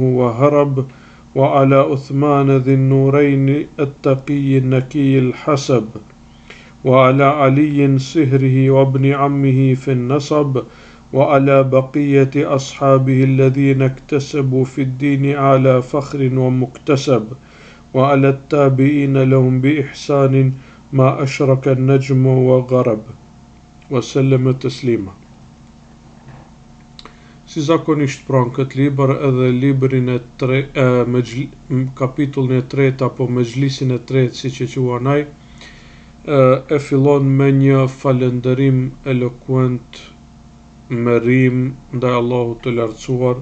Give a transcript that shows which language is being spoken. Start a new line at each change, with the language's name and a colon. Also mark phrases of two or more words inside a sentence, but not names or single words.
Arabic: وهرب، وعلى عثمان ذي النورين التقي النكي الحسب، وعلى علي صهره وابن عمه في النسب، وعلى بقية أصحابه الذين اكتسبوا في الدين على فخر ومكتسب، وعلى التابعين لهم بإحسان ما أشرك النجم وغرب، وسلم تسليما.
Albanian: Si zakonisht pranë këtë libër edhe librin e kapitullin e tretë apo mexhlisin e tretë, siç e quajnë ai, e fillon me një falënderim elokuent me rim ndaj Allahut të lartësuar,